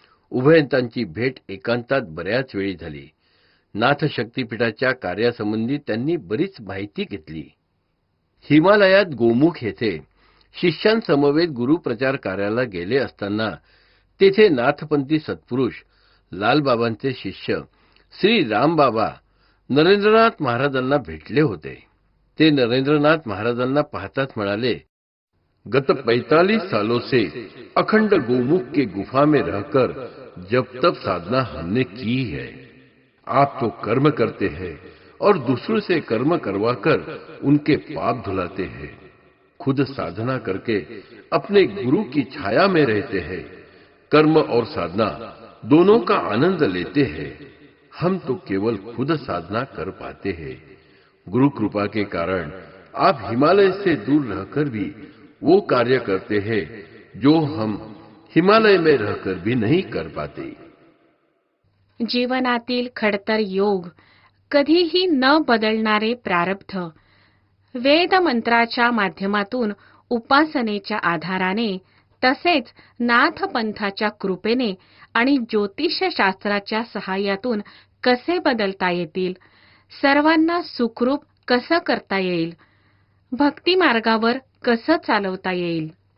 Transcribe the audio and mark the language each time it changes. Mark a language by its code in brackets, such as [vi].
[mr] उभयंतांची भेट एकांतात बऱ्याच वेळी झाली. नाथ शक्तीपीठाच्या कार्यासंबंधी त्यांनी बरीच माहिती घेतली. हिमालयात गोमुख येथे शिष्यांसमवेत गुरुप्रचार कार्याला गेले असताना तेथे नाथपंथी सत्पुरुष लालबाबांचे शिष्य श्री रामबाबा नरेंद्रनाथ महाराजांना भेटले होते. ते नरेंद्रनाथ महाराजांना पाहताच म्हणाले, [hi] गत 45 सालों से अखंड गोमुख के गुफा में रहकर जब तब साधना हमने की है. आप तो कर्म करते हैं और दूसरों से कर्म करवाकर उनके पाप धुलाते हैं. खुद साधना करके अपने गुरु की छाया में रहते हैं. कर्म और साधना दोनों का आनंद लेते हैं. हम तो केवल खुद साधना कर पाते हैं. गुरु कृपा के कारण आप हिमालय से दूर रहकर भी वो कार्य करते हैं जो हम हिमालय में रहकर भी नहीं कर पाते. [mr] जीवनातील खडतर योग, कधीही न बदलणारे प्रारब्ध, वेद मंत्राच्या माध्यमातून उपासनेच्या आधाराने, तसेच नाथपंथाच्या कृपेने आणि ज्योतिषशास्त्राच्या सहाय्यातून कसे बदलता येतील, सर्वांना सुखरूप कसं करता येईल, भक्ती मार्गावर कसं चालवता येईल,